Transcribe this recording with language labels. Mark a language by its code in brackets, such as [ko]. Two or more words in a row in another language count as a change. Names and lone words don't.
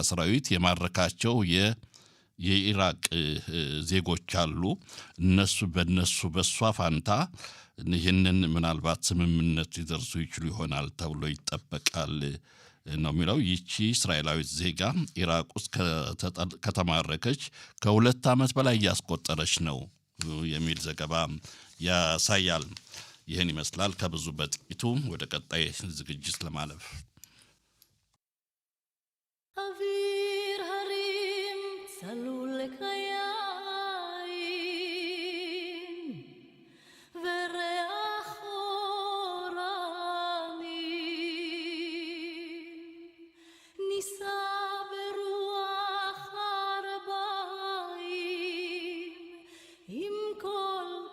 [am] ሰራዊት የማረካቸው የኢራቅ ዜጎች አሉ። በሷ ፋንታ ይህንን ምናልባት ስምምነት ሊደርሱ ይችሉ ይሆናል ተብሎ ይጠበቃል ነው የሚለው። ይቺ እስራኤላዊት ዜጋ ኢራቅ ውስጥ ከተማረከች ከ2 ዓመት በላይ እያስቆጠረች ነው የሚል ዘገባ ያሳያል። ይህን ይመስላል ከብዙ በጥቂቱ። ወደ ቀጣይ ዝግጅት ለማለፍ [he] אוויר הרים צלול לקיים וריח אורנים נישא ברוח ארבעים עם כל